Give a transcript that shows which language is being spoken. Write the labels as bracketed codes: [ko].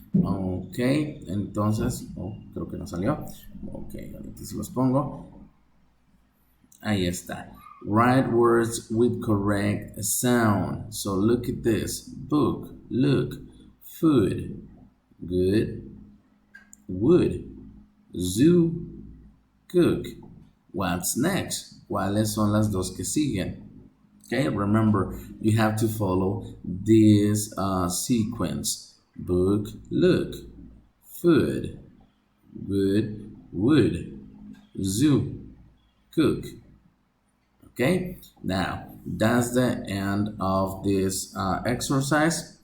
[es] Ok, entonces, creo que no salió. Ok, ahorita se los pongo. Ahí está. [en] Write words with correct sound. So look at this. Book, look, food, good, wood, zoo, cook. What's next? [es] ¿Cuáles son las dos que siguen? [en] Okay, remember, you have to follow this sequence. Book, look, food, good, wood, zoo, cook. Okay, now that's the end of this exercise.